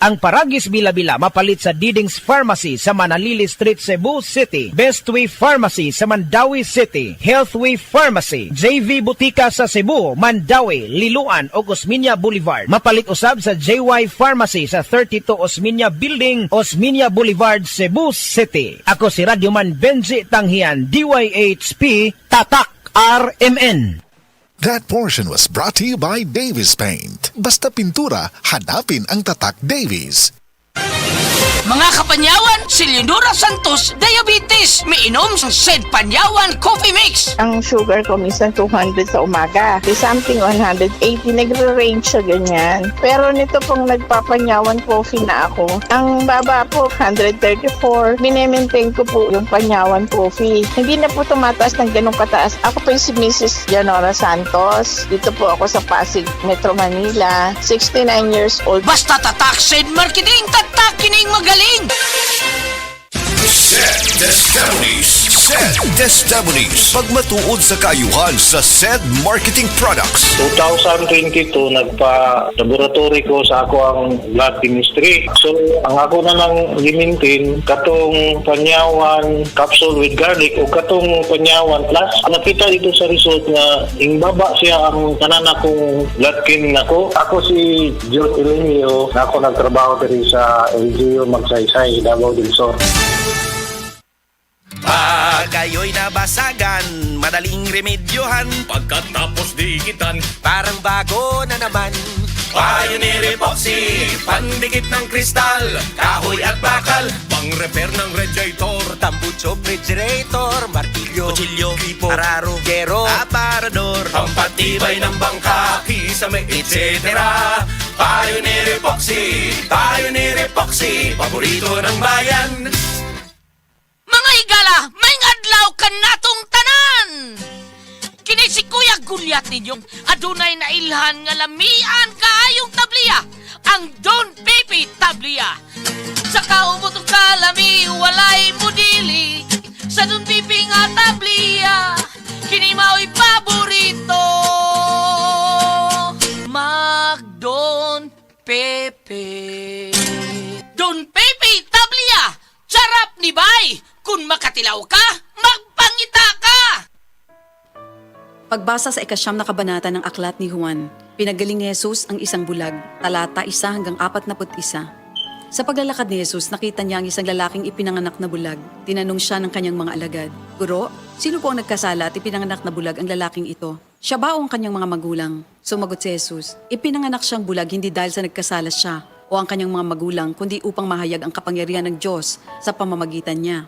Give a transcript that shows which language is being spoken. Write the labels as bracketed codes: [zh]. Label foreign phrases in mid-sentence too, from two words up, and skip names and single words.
[ceb] Ang Paragis Bila-Bila mapalit sa Diding Pharmacy sa Manalili Street, Cebu City, Bestway Pharmacy sa Mandawi City, Healthway Pharmacy, JV Butika sa Cebu, Mandawi, Liloan ug Osmeña Boulevard. Mapalit usab sa JY Pharmacy sa 32 Osmeña Building, Osmeña Boulevard, Cebu City. Ako si Radyoman Benji Tanghian, DYHP Tatak RMN. [en] That portion was brought to you by Davis Paint. [tl] Basta pintura, hanapin ang Tatak Davis. Mga kapanyawan, si Leonora Santos, diabetes. May inom sa Sed Panyawan Coffee Mix. Ang sugar ko minsan 200 sa umaga. May something 180, nagre-range siya ganyan. Pero nito pong nagpapanyawan coffee na ako. Ang baba po, 134. Minemaintain ko po yung panyawan coffee. Hindi na po tumataas ng ganong kataas. Ako po yung si Mrs. Leonora Santos. Dito po ako sa Pasig, Metro Manila. [en] 69 years old. [tl] Basta tatak Sed Marketing, tatak kining magaling. [en] SED Testimonies. SED Testimonies. [ceb] Pagmatuod sa kaayuhan sa SED Marketing Products. 2022, nagpa-laboratory ko sa ako ang [en] blood chemistry. [ceb] So, ang ako na lang limintin, katong panyawan [en] capsule with garlic [ceb] o katong panyawan plus. Nakita dito sa result nga, baba siya ang tanan akong [en] blood chem [ceb] nako. Ako si John Elenio, na ako nagtrabaho diri sa LGU Magsaysay, Davao del Sur. [tl] Pag kayo'y nabasagan, madaling remedyohan. Pagkatapos dikitan, Parang bago na naman. Pioneer Epoxy, pandikit ng kristal, kahoy at bakal, pang-repair ng radiator, Tambucho, refrigerator, martilyo, kutsilyo, gripo, araro, gero, aparador, pampatibay ng bangka, kisame, etc. Pioneer Epoxy, paborito ng bayan. [ceb] Mga higala, may adlaw ka natong tanan! Kini si Kuya Gulyat ninyong adunay na ilhan nga lamian kaayong tabliya, ang Don Pepe Tabliya. Sa kaumutong kalami, walay mudili, sa Don Pepe nga tabliya, kini mao'y paborito. Mag Don Pepe. Don Pepe Tabliya, sarap ni bay! Kung makatilaw ka, magpangita ka! [tl] Pagbasa sa ikasyam na kabanata ng aklat ni Juan, pinagaling ni Jesus ang isang bulag, talata 1 hanggang 41. Sa paglalakad ni Jesus, nakita niya ang isang lalaking ipinanganak na bulag. Tinanong siya ng kanyang mga alagad, "Guro, sino po ang nagkasala at ipinanganak na bulag ang lalaking ito? Siya ba o ang kanyang mga magulang?" Sumagot si Jesus, "Ipinanganak siyang bulag hindi dahil sa nagkasala siya o ang kanyang mga magulang, kundi upang mahayag ang kapangyarihan ng Diyos sa pamamagitan niya.